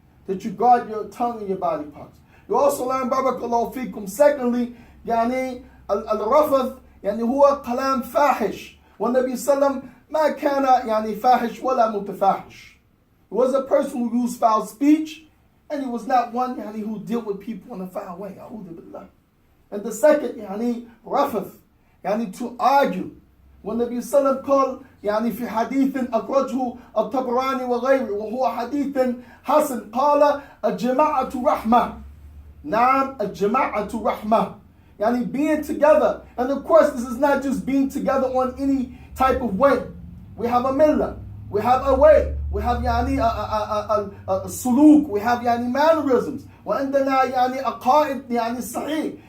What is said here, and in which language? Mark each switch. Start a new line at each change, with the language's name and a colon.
English: That you guard your tongue and your body parts. You also learn, barakallahu feekum, secondly,
Arabic: al-rafath, huwa kalam fahish. والنبي صلى الله عليه وسلم ما كان فاحش ولا متفاحش.
English: He was a person who used foul speech, and he was not one who dealt with people in a foul way. And the second, rafath, to argue. When the Nabi Sallam called
Arabic: في حديث أخرجه الطبراني وغيره وهو حديث حسن قال الجماعة رحمة. نعم الجماعة رحمة.
English: Being together. And of course, this is not just being together on any type of way. We have a millah. We have a way. We have a suluk. We have mannerisms.
Arabic: وعندنا عقائد صحيح.